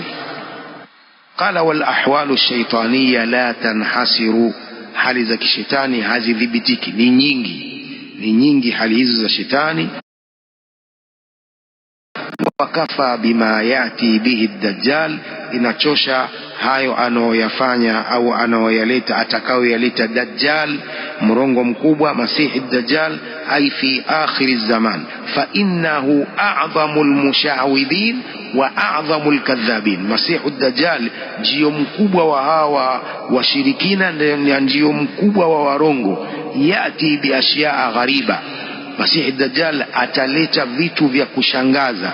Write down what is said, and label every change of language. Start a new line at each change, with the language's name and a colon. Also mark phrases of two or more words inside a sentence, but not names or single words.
Arabic: قال والأحوال الشيطانية لا تنحصر,
Swahili: hali za kishetani hazidhibitiki, ni nyingi hali hizo za shetani.
Arabic: وكفى بما يأتي به الدجال
Swahili: inachosha hayo anaoyafanya au anaoyaleta atakayoyaleta Dajjal, mrongo mkubwa Masihi Dajjal,
Arabic: أي في آخر الزمان فإنه أعظم المشعوذين وأعظم الكذابين.
Swahili: Masihi Dajjal ndio mkubwa wa hawa washirikina na ndio mkubwa wa warongo.
Arabic: يأتي بأشياء غريبة,
Swahili: Masihi Dajjal ataleta vitu vya kushangaza.